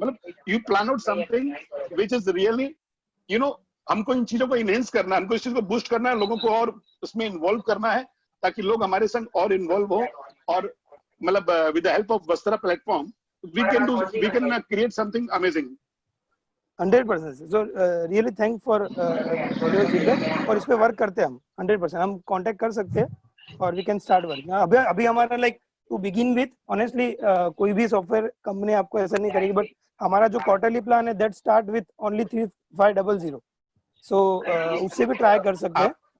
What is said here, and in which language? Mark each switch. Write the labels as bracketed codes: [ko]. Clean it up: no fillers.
[hi] मतलब [en] you plan out something which is really [hi] हमको इन चीजों को इनहेंस करना है, हमको इस चीज को बूस्ट करना है, लोगों को और उसमें इन्वॉल्व करना है ताकि लोग हमारे संग और इन्वॉल्व हो. और मतलब [en] With the help of Vastra platform we can create something amazing. 100%. So really thank for your feedback. [hi] और इस पे वर्क करते हैं हम 100%. हम कांटेक्ट कर सकते हैं और [en] we can start work. [hi] अभी हमारा [en] like to begin with honestly [hi] कोई भी सॉफ्टवेयर कंपनी आपको ऐसा नहीं करेगी, बट हमारा जो क्वार्टरली प्लान है [en] that start with only 3500. [hi] So उससे भी ट्राई कर सकते हैं.